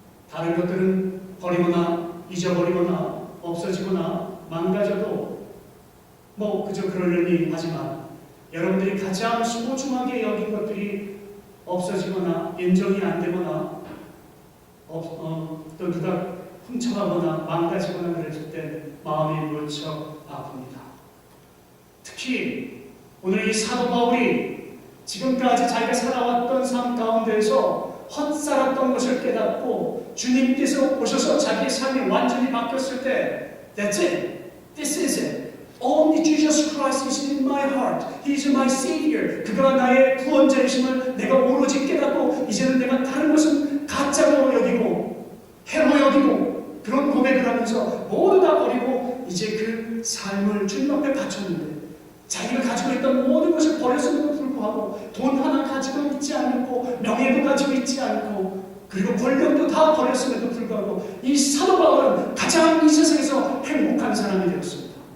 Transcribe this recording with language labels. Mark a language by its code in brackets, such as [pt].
[ko] 다른 것들은 버리거나 잊어버리거나 없어지거나 망가져도 뭐 그저 그러려니 하지만, 여러분들이 가장 소중하게 여긴 것들이 없어지거나 인정이 안 되거나 또 누가 훔쳐가거나 망가지거나 그랬을 때 마음이 무척 아픕니다. 특히 오늘 이 사도 바울이 지금까지 자기가 살아왔던 삶 가운데에서 헛살았던 것을 깨닫고 주님께서 오셔서 자기의 삶이 완전히 바뀌었을 때, [en] That's it. This is it. Only Jesus Christ is in my heart. He is my Savior. [ko] 그가 나의 구원자이심을 내가 오로지 깨닫고, 이제는 내가 다른 것은 가짜로 여기고 해로 여기고 그런 고백을 하면서 모두 다 버리고 이제 그 삶을 주님 앞에 바쳤는데, 자기가 가지고 있던 모든 것을 버렸음에도 불구하고 돈 하나 가지고 있지 않고 명예도 가지고 있지 않고 그리고 권력도 다 버렸음에도 불구하고 이 사도 바울은 가장 이 세상에서 행복한 사람이 되었습니다.